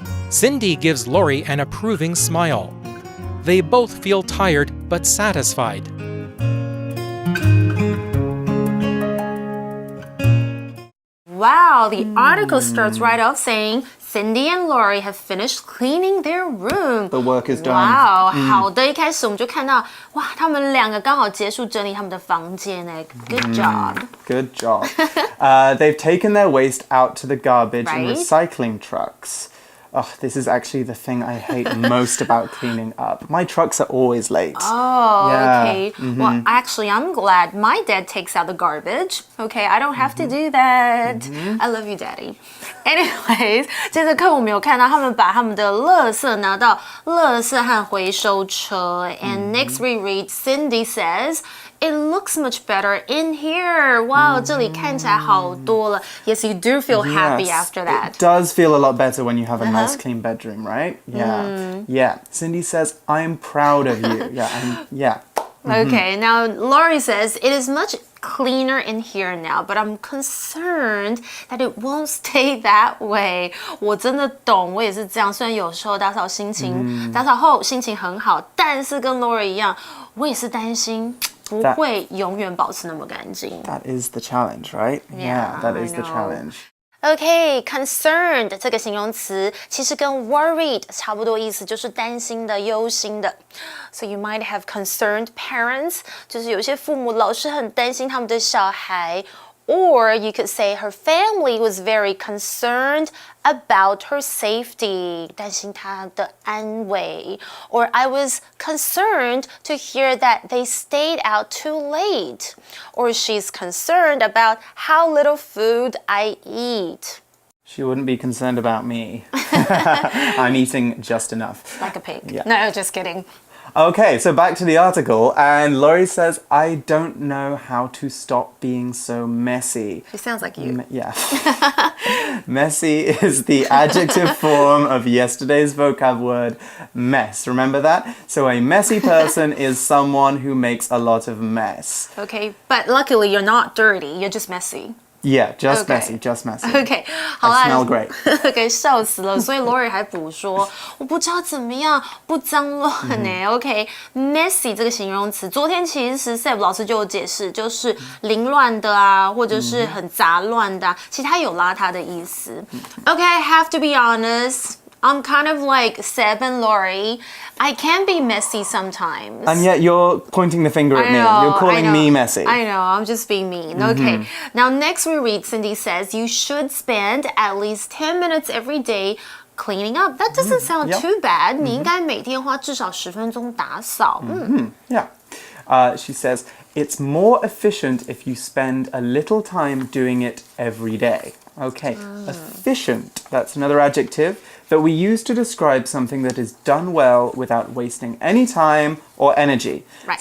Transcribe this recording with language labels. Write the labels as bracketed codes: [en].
[en] Cindy gives Lori an approving smile. They both feel tired but satisfied. Wow, the article starts right off saying Cindy and Lori have finished cleaning their room. The work is done. [zh] Wow, 好的，一开始我们就看到，哇，他们两个刚好结束整理他们的房间呢。 [en] Good job. Good job. They've taken their waste out to the garbage and recycling trucks. Oh, this is actually the thing I hate most about cleaning up. My trucks are always late. Oh, okay. Well, actually, I'm glad my dad takes out the garbage. Okay, I don't have to do that. I love you, Daddy. [zh] Anyways, 这节课我们有看到他们把他们的垃圾拿到垃圾和回收车。 [en] And next we read, Cindy says, "It looks much better in here." [zh] Wow, 这里看起来好多了。 [en] Yes, you do feel happy after that. It does feel a lot better when you have a nice clean bedroom, right? Yeah. Yeah. Cindy says, "I'm proud of you." Yeah. Okay, now Lori says, "It is much cleaner in here now, but I'm concerned that it won't stay that way." [zh] 我真的懂，我也是这样。虽然有时候打扫后心情很好，但是跟 Lori 一样，我也是担心不会永远保持那么干净。 [en] That is the challenge, right? Yeah, that is the challenge. [zh] Okay, concerned 这个形容词其实跟 worried 差不多意思，就是担心的、忧心的。 [en] So you might have concerned parents， [zh] 就是有些父母老是很担心他们的小孩。 [en] Or you could say her family was very concerned about her safety, [zh] 担心她的安危。 [en] Or I was concerned to hear that they stayed out too late. Or she's concerned about how little food I eat. She wouldn't be concerned about me. I'm eating just enough. Like a pig. Yeah. No, just kidding. Okay, so back to the article, and Lori says, "I don't know how to stop being so messy." She sounds like you. Yeah. Messy is the adjective form of yesterday's vocab word, mess. Remember that? So a messy person is someone who makes a lot of mess. Okay, but luckily you're not dirty, you're just messy. Yeah, just messy. [zh] Okay, 好啦 [en] I smell great. [zh] Okay, 笑死了。所以 Lori 还补说，我不知道怎么样不脏乱呢。 Okay, messy 这个形容词，昨天其实 Seb 老师就有解释，就是凌乱的啊，或者是很杂乱的啊，其实它有邋遢的意思。Okay, [en] I have to be honest. I'm kind of like Seb and Lori. I can be messy sometimes. And yet you're pointing the finger at me. You're calling me messy. I know, I'm just being mean. Okay. Now next we read, Cindy says, you should spend at least 10 minutes every day cleaning up. That doesn't sound too bad. [zh] 你应该每天花至少10分钟打扫。 [en] Yeah. She says, it's more efficient if you spend a little time doing it every day. Okay, efficient, that's another adjective that we use to describe something that is done well without wasting any time or energy. Right.